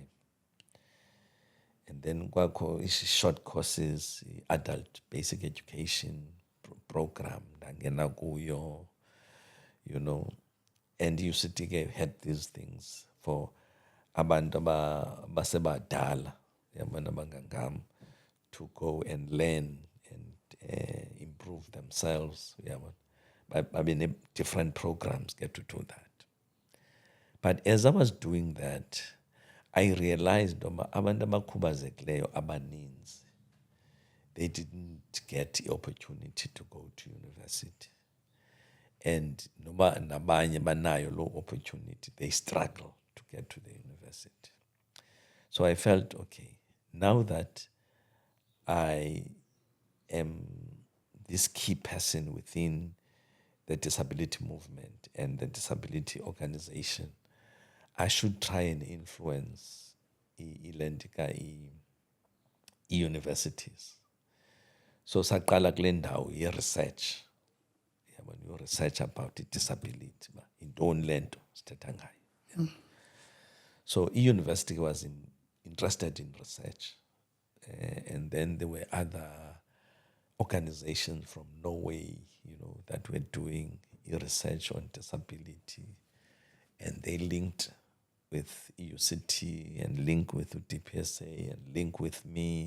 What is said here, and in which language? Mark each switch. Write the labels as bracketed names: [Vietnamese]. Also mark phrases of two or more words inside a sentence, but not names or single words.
[English] And then kwakho short courses, adult basic education program, [Xhosa] ndangena kuyo, [English] and UCT [Xhosa] ke [English] had these things for [Xhosa] abantu abasebadala, yabona abangangam, [English] to go and learn and improve themselves. I mean, different programs get to do that. But as I was doing that, I realized [Xhosa] abantu abakhubazekileyo abaninzi, [English] they didn't get the opportunity to go to university. And [Xhosa] nabanye banayo lo [English] opportunity, they struggle to get to the university. So I felt, okay, now that I am this key person within the disability movement and the disability organization, I should try and influence universities So [Xhosa] saqala kule ndawo [English] research. When you research about disability, [Xhosa] intoni le nto sithetha ngayo. [English] So university was interested in research. And then there were other organizations from Norway, that were doing research on disability. And they linked with EUCT and linked with DPSA and linked with me.